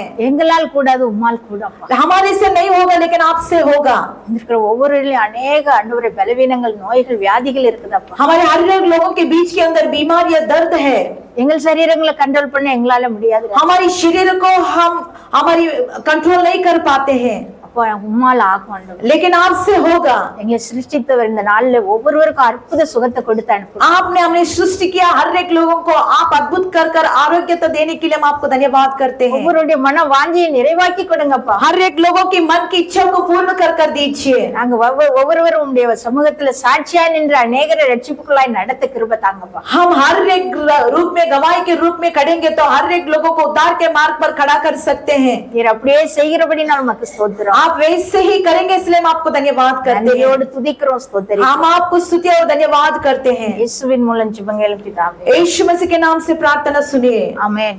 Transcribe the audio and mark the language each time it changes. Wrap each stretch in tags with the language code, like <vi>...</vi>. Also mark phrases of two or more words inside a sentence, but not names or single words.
<ta>எங்களால் கூடாது உம்மால் கூடப்பா.</ta> <hi>हमारे से नहीं होगा लेकिन आपसे होगा।</hi> <ta>இருக்கிற ஒவ்வொருவரிலும் अनेक ஆண்டவரே பலவீனங்கள் நோய்கள் வியாதிகள் இருக்குதப்பா.</ta> <hi>हमारे हर एक लोगों के बीच के अंदर बीमारियां दर्द है।</hi> <ta>எங்கள் சரீரங்களை கண்ட்ரோல் பண்ண எங்களால முடியாது.</ta> <hi>हमारी शरीर को हम हमारी कंट्रोल नहीं कर पाते हैं</hi> <ta>அப்போ உம்மால் ஆகும் ஆண்டவரே.</ta> <hi>लेकिन आपसे होगा।</hi> <ta>எங்களை சிருஷ்டித்தவர் இந்த நாள்ல ஒவ்வொருவருக்கும் அற்புத சுகத்தை கொடுத்து அனுப்பு.</ta> <hi>आपने हमने सृष्टि किया हर एक लोगों को आप अद्भुत कर आरोग्यता देने के लिए हम आपको धन्यवाद करते हैं।</hi> <ta>ஒவ்வொருடைய மன வாஞ்சியை நிறைவாக்கி கொடுங்கப்பா.</ta> <hi>हर एक लोगों की मन की इच्छा को पूर्ण कर दीजिए।</hi> <ta>நாங்க ஒவ்வொருவரும் உம்முடைய சமூகத்துல சாட்சியா நின்று அநேகரை ரட்சிப்புக்குள்ளாய் நடத்த கிருபை தாங்கப்பா.</ta> <hi>हम हर एक रूप में गवाही के रूप में खड़ेंगे तो हर एक लोगों को उद्धार के मार्ग पर खड़ा कर सकते हैं।</hi> <ta>நீர் அப்படியே செய்கிறபடி நான் உமக்கு ஸ்தோத்திரம்.</ta> <hi>आप वैसे ही करेंगे इसलिए हम आपको धन्यवाद करते हैं।</hi> <ta>நன்றியோடு துதிக்கிறோம் ஸ்தோத்திரம்.</ta> <hi>हम आपको स्तुति और धन्यवाद करते हैं।</hi> <ta>இயேசுவின் மூலம் ஜெபங்கள் பிதாவே.</ta> <hi>यीशु मसीह के नाम से प्रार्थना सुनिए।</hi> <ta>ஆமென்.</ta>